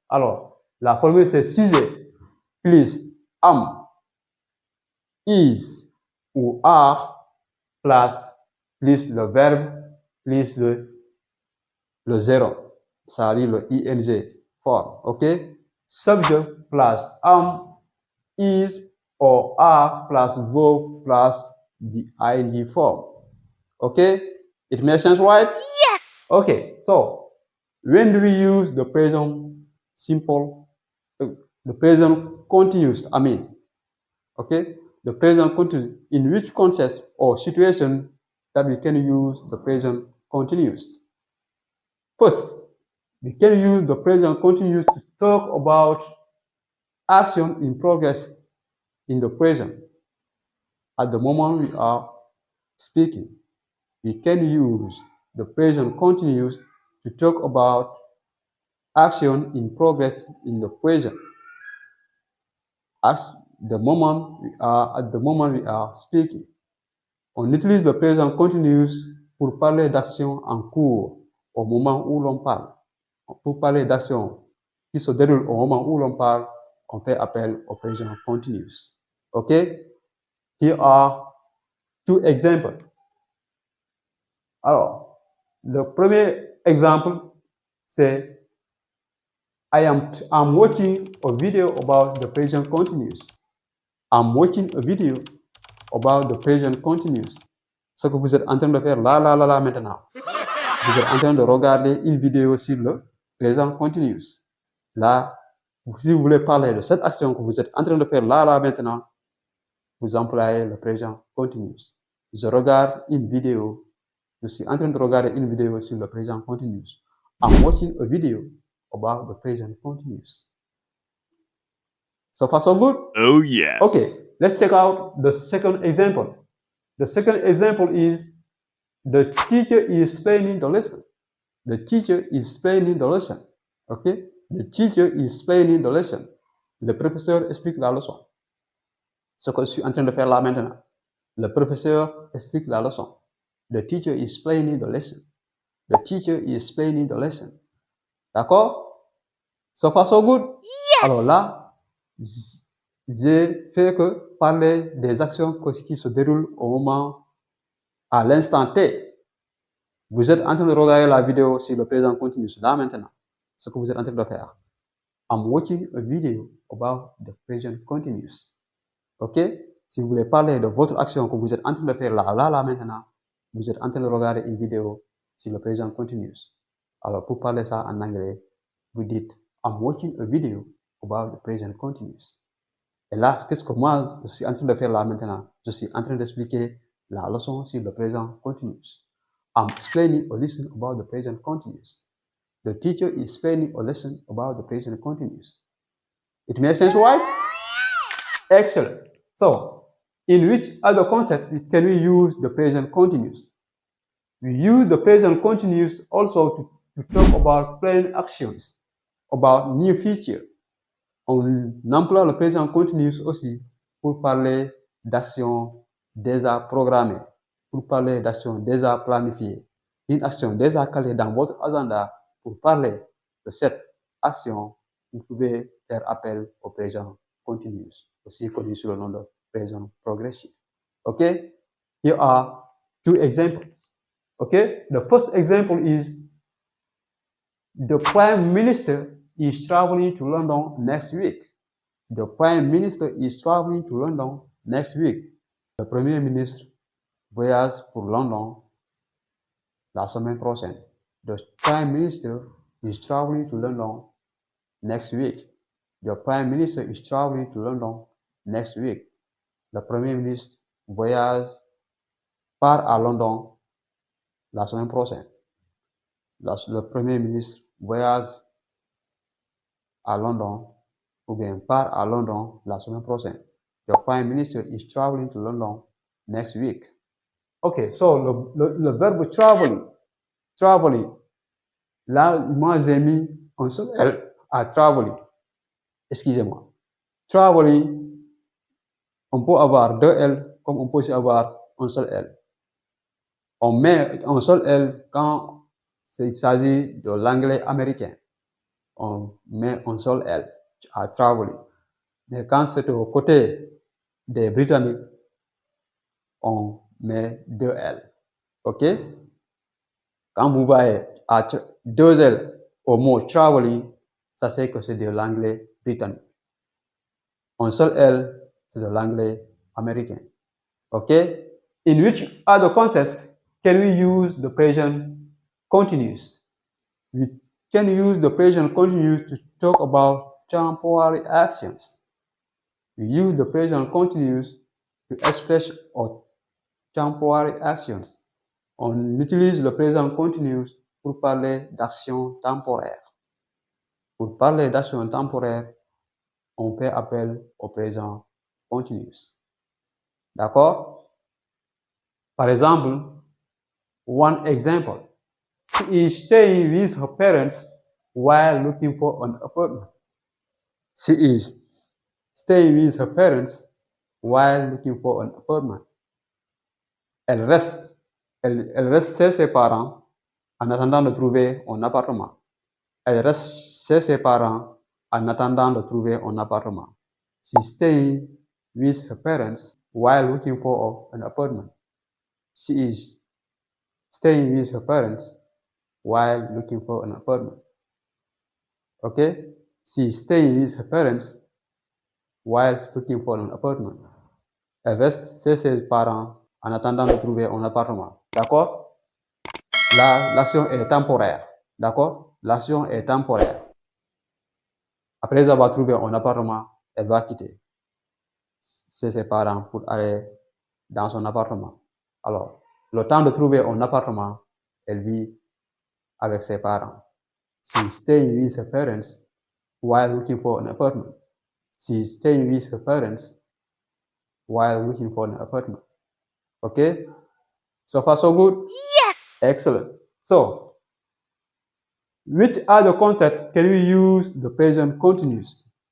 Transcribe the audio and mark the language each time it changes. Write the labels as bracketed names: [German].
[French] Alors, la formule c'est sujet plus [English] am, is [French] ou [English] are [French] plus le verbe plus le zéro, c'est-à-dire le ing forme. Ok? [English] Subject plus am, is or are plus verb plus the ing form. Okay? It makes sense, right? Yes! Okay, so when do we use the present simple, the present continuous, okay? The present continuous, in which context or situation that we can use the present continuous? First, we can use the present continuous to talk about action in progress in the present. At the moment we are speaking, we can use the present continuous to talk about action in progress in the present. At the moment we are speaking. [French] On utilise le présent continuous pour parler d'action en cours au moment où l'on parle. Pour parler d'action qui se déroule au moment où l'on parle, on fait appel au présent continuous. [English] Okay? Here are two examples. [French] Alors, le premier exemple, c'est [English] I'm watching a video about the present continuous. I'm watching a video about the present continuous. [French] Ce que vous êtes en train de faire là maintenant. Vous êtes en train de regarder une vidéo sur le présent continuous. Là, si vous voulez parler de cette action que vous êtes en train de faire là maintenant, vous employez le présent continuous. Je regarde une vidéo. Je suis en train de regarder une vidéo sur le présent continuous. [English] I'm watching a video about the present continuous. So far, so good? Oh yes. Okay, let's check out the second example. The second example is the teacher is explaining the lesson. The teacher is explaining the lesson. Okay? The teacher is explaining the lesson. [French] Le professeur explique la leçon. Ce que je suis en train de faire là maintenant. Le professeur explique la leçon. [English] The teacher is explaining the lesson. The teacher is explaining the lesson. [French] D'accord? [English] So far, so good? Yes! [French] Alors là, j'ai fait que parler des actions qui se déroulent au moment, à l'instant T. Vous êtes en train de regarder la vidéo sur le présent continu, là maintenant. Ce que vous êtes en train de faire. [English] I'm watching a video about the present continuous. Ok? [French] Si vous voulez parler de votre action que vous êtes en train de faire là maintenant, vous êtes en train de regarder une vidéo sur le présent continuous. Alors, pour parler ça en anglais, vous dites [English] I'm watching a video about the present continuous. [French] Et là, qu'est-ce que moi, je suis en train de faire là maintenant? Je suis en train d'expliquer la leçon sur le présent continuous. [English] I'm explaining a lesson about the present continuous. The teacher is explaining a lesson about the present continuous. It makes sense, right? Excellent. So, in which other concept can we use the present continuous? We use the present continuous also to talk about planned actions, about new features. [French] On emploie le présent continuous aussi pour parler d'actions déjà programmées, pour parler d'actions déjà planifiées. Une action déjà calée dans votre agenda, pour parler de cette action, vous pouvez faire appel au présent continuous, aussi connu sous le nom de présent progressif. [English] Okay? Here are two examples. Okay? The first example is the Prime Minister is traveling to London next week. The Prime Minister is traveling to London next week. [French] Le Premier ministre voyage pour London la semaine prochaine. [English] The Prime Minister is traveling to London next week. The Prime Minister is traveling to London next week. [French] Le Premier ministre part à London la semaine prochaine. Le Premier ministre voyage à London ou bien part à London la semaine prochaine. [English] The Prime Minister is traveling to London next week. Okay, so [French] le verbe traveling. Là, moi j'ai mis un seul L à traveling. Excusez-moi. Traveling, on peut avoir deux L comme on peut aussi avoir un seul L. On met un seul L quand il s'agit de l'anglais américain. On met un seul L à traveling. Mais quand c'est au côté des Britanniques, on met deux L. OK? Quand vous voyez deux L au mot traveling, ça c'est que c'est de l'anglais britannique. Un seul L, c'est de l'anglais américain. OK? [English] In which other contexts can we use the present continuous? We can use the present continuous to talk about temporary actions. We use the present continuous to express our temporary actions. [French] On utilise le présent continuous pour parler d'action temporaire. Pour parler d'action temporaire, on fait appel au présent continuous. D'accord? Par exemple, [English] one example. She is staying with her parents while looking for an apartment. She is staying with her parents while looking for an apartment. [French] Elle reste chez ses parents en attendant de trouver un appartement. Elle reste chez ses parents en attendant de trouver un appartement. [English] She's staying with her parents while looking for an apartment. She is staying with her parents while looking for an apartment. Okay? She's staying with her parents while looking for an apartment. [French] Elle reste chez ses parents en attendant de trouver un appartement. D'accord? L'action est temporaire. D'accord? L'action est temporaire. Après avoir trouvé un appartement, elle va quitter ses parents pour aller dans son appartement. Alors, le temps de trouver un appartement, elle vit avec ses parents. [English] She's staying with her parents while looking for an apartment. She's staying with her parents while looking for an apartment. Okay? So far, so good? Yes! Excellent. So, which other concept can we use the present continuous?